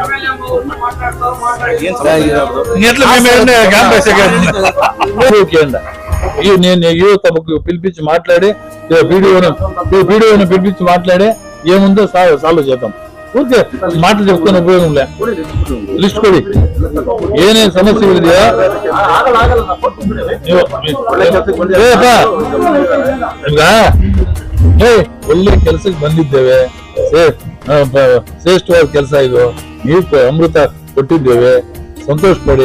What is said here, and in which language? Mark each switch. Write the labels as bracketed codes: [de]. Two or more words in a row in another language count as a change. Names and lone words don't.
[te] తమకు పిలిపించి మాట్లాడి వీడియోని పిలిపించి మాట్లాడి ఏముందో సాల్వ్ చేద్దాం. ఊరికే మాటలు చెప్తున్న ఉపయోగం లే. [kn] లిస్ట్ ಕೊಡಿ ಏನೇ ಸಮಸ್ಯೆ ಇದೆಯಾ ಒಳ್ಳೆ ಕೆಲ್ಸಕ್ಕೆ ಬಂದಿದ್ದೇವೆ. ಶ್ರೇಷ್ಠವಾದ ಕೆಲಸ ಇದು. ನೀವು ಅಮೃತ ಕೊಟ್ಟಿದ್ದೇವೆ, ಸಂತೋಷ ಪಡಿ.